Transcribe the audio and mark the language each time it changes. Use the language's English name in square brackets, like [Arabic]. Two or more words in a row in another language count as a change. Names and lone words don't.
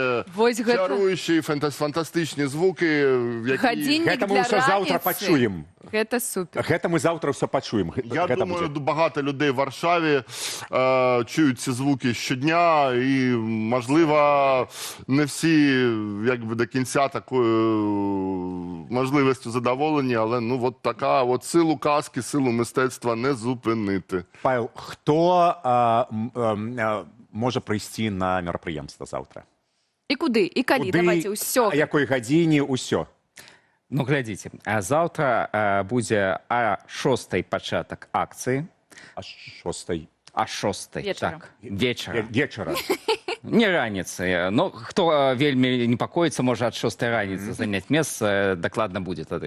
[Belarusian] Вось гэта- [Ukrainian] чаруючі, фантастичні звуки, які... [Belarusian] Гадзінник Гэта мы для ўсё заўтра раніцы. пачуем. Гэта супер. [Ukrainian] Гэта мы завтра все почуем. Я думаю, багато людей в Варшаві чують ці звуки щодня, і, можливо, не всі якби до кінця такою можливістю задоволені, але ну, от така от силу казки, силу мистецтва не зупинити. Павел, хто може прийти на мерапрыемства завтра? І куди? [Belarusian] І калі? Давайте ўсё. А якой гадзіне, усё. Ну, глядзіце, заўтра будзе а 6 пачатак акцыі, А 6 а 6 Вечара. так, вечара. [Ukrainian] вечора. [Belarusian] Не раніцы. Ну, хто вельмі непакоіцца, можа ад 6 раніцы заняць месца, дакладна будзе тады.